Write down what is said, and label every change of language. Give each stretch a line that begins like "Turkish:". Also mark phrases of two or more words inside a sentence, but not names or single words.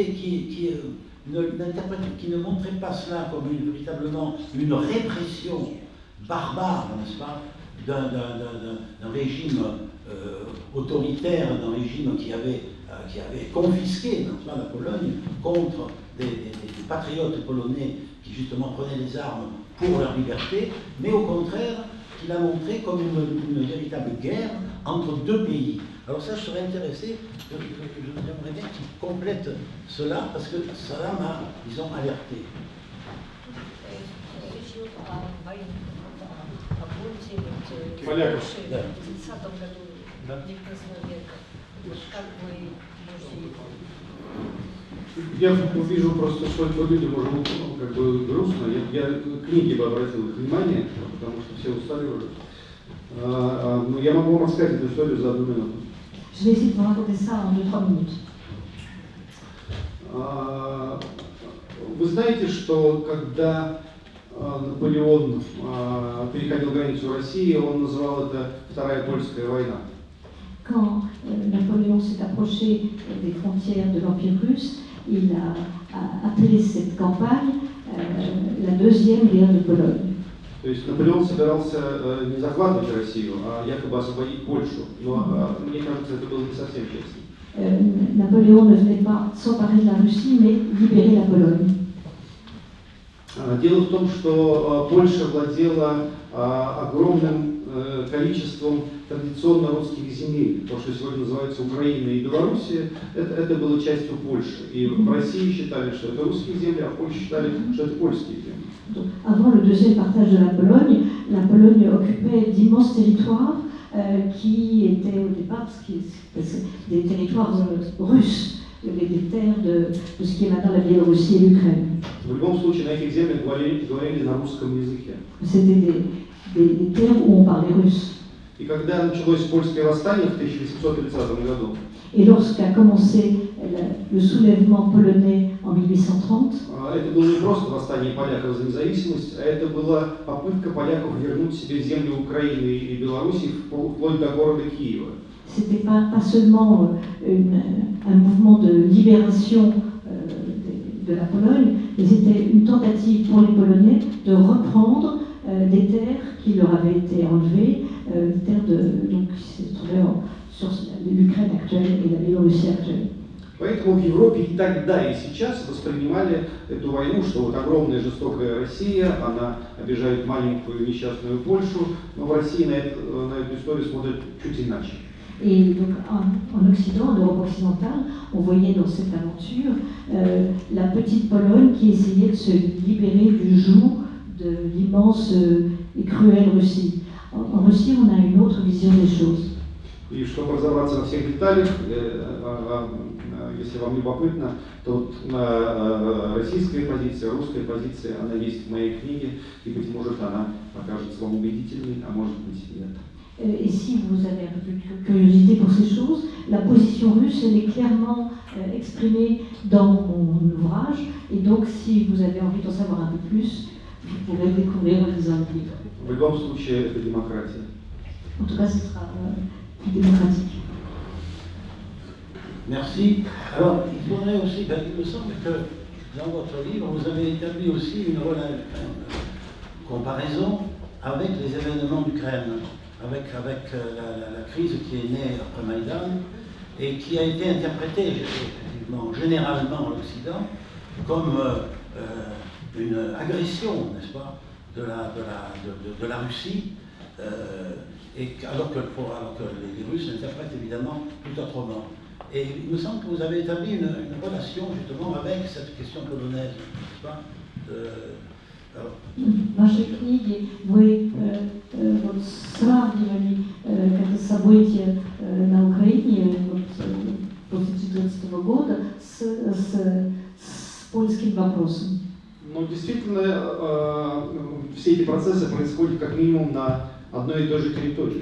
French: ne montrait pas cela comme véritablement une répression barbare, n'est-ce pas, d'un régime autoritaire, d'un régime qui avait confisqué, n'est-ce pas, la Pologne contre des patriotes polonais qui justement prenaient les armes pour leur liberté, mais au contraire, qu'il a montré comme une véritable guerre entre deux pays. Alors ça, je serais intéressé, j'aimerais bien qu'il complète cela, parce que cela m'a, disons, alerté.
Russian: Я вижу просто, что по людям уже как бы грустно. Я книги бы обратил их внимание, потому что все устали уже. Но я могу вам рассказать эту историю за 1 минуту.
French: Je vais essayer de vous raconter ça en 2-3 minutes.
Russian: Вы знаете, что когда Наполеон переходил границу России, он называл это Вторая Польская война.
French: Quand Napoléon s'est approché des frontières de l'Empire russe, il a appelé cette campagne la deuxième guerre de Pologne.
Russian: То есть Наполеон собирался не захватывать Россию, а якобы освободить Польшу. Но мне кажется, это было не совсем честно.
French: Napoléon ne venait pas s'emparer de la Russie, mais libérer la Pologne.
Russian: Дело в том, что Польша владела огромным количеством традиционно русских земель, то, что сегодня называется Украина и Белоруссия, это было частью Польши. И в России считали, что это русские земли, а в Польше считали, что это польские земли.
French: Donc, avant le deuxième partage de la Pologne occupait d'immenses territoires qui étaient au départ des territoires russes, des terres de ce qui est maintenant la Biélorussie et l'Ukraine.
Russian: В любом случае, на этих землях говорили на русском языке.
French: C'était des terres où on parlait russe.
Russian: И когда началось польское восстание в 1830 году,
French: et lorsqu'a commencé le soulèvement polonais en 1830,
Russian: это было не просто восстание поляков за независимость, а это была попытка поляков вернуть себе земли Украины и Белоруссии вплоть до города Киева.
French: C'était pas seulement un mouvement de libération de la Pologne, mais c'était une tentative pour les Polonais de reprendre des terres qui leur avaient été enlevées, des terres qui se trouvaient sur l'Ukraine actuelle et la Biélorussie actuelle.
Russian: Поэтому в Европе и тогда, и сейчас воспринимали эту войну, что вот огромная жестокая Россия, она обижает маленькую несчастную Польшу, но в России на эту историю смотрят чуть иначе.
French: Et donc en Occident, en Europe occidentale, on voyait dans cette aventure la petite Pologne qui essayait de se libérer du joug de l'immense et cruelle Russie. En Russie, on a une autre vision des choses.
Russian: И чтобы разобраться во всех деталях, если вам любопытно, то российская позиция, русская позиция, она есть в моей книге, и, быть может, она покажется вам убедительной, а может быть, нет.
French: Et si vous avez un peu plus de curiosité pour ces choses, la position russe, elle est clairement exprimée dans mon ouvrage, et donc si vous avez envie d'en savoir un peu plus, vous pourrez le découvrir en lisant le livre.
Russian: В любом случае, это демократия.
French: En tout cas, ce sera démocratique. Merci. Alors, il faudrait aussi, il me semble que dans votre livre, vous avez établi aussi une comparaison avec les événements d'Ukraine, avec la crise qui est née après Maïdan et qui a été interprétée effectivement, généralement en Occident comme une agression, n'est-ce pas, de la Russie, alors que les Russes l'interprètent évidemment tout autrement. Et il me semble que vous avez établi une relation justement avec cette question polonaise, n'est-ce pas?
Russian: В вашей книге вы сравнивали как-то события на Украине после 2014 года с польским вопросом. Ну, действительно, все эти процессы происходят как минимум на одной и той же территории.